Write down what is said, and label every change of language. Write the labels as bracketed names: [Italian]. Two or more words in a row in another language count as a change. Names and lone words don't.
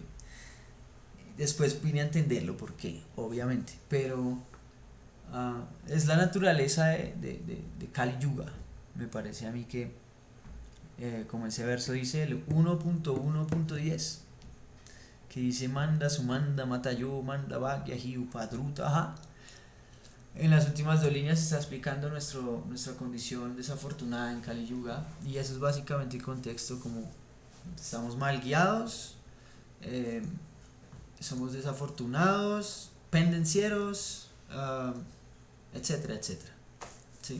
[Spanish] Después vine a entenderlo porque, obviamente, pero es la naturaleza de Kali Yuga. Me parece a mí que, como ese verso dice, el 1.1.10, que dice [Sanskrit] मन्द सुमन्द मतयो मन्द भाग्या हि उपद्रुत. [Spanish] En las últimas dos líneas se está explicando nuestra condición desafortunada en Kali Yuga, y eso es básicamente el contexto, como estamos mal guiados, somos desafortunados, pendencieros, etcétera, etcétera, ¿sí?